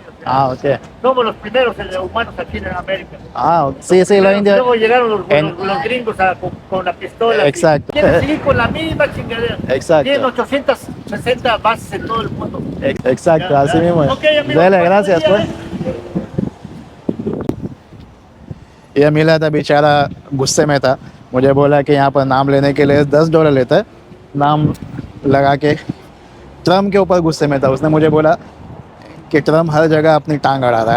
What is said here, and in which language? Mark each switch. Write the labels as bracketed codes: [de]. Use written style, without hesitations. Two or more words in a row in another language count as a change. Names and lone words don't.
[es] Ah, ok. Somos los primeros humanos aquí en América. Ah, sí, sí, los indios. Luego llegaron los En- los gringos con la pistola. Exacto. Quieren seguir con la misma chingadera. Exacto. Tienen 860 bases en todo el mundo. Exacto, Ya, así ya. mismo es. Ok, amigo, Dele, buen gracias día, pues. [hi] ये मिला था बेचारा, गुस्से में था, मुझे बोला कि यहाँ पर नाम लेने के लिए $10 लेता है, नाम लगा के। ट्रम्प के ऊपर गुस्से में था, उसने मुझे बोला कि ट्रम्प हर जगह अपनी टांग अड़ा रहा है।